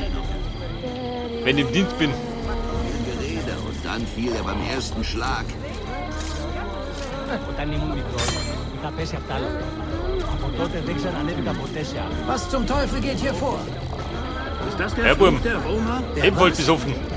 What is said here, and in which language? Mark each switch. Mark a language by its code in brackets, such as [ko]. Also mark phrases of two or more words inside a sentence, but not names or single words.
[de] Wenn ich im Dienst bin. Gerede und dann fiel er beim ersten Schlag. [el] Όταν ήμουν μικρός, είχα πέσει απ' τα άλλα. [de] Was zum Teufel geht hier vor? Ist das der Herr Burm. Fluch der Roma? Ebenfalls besoffen.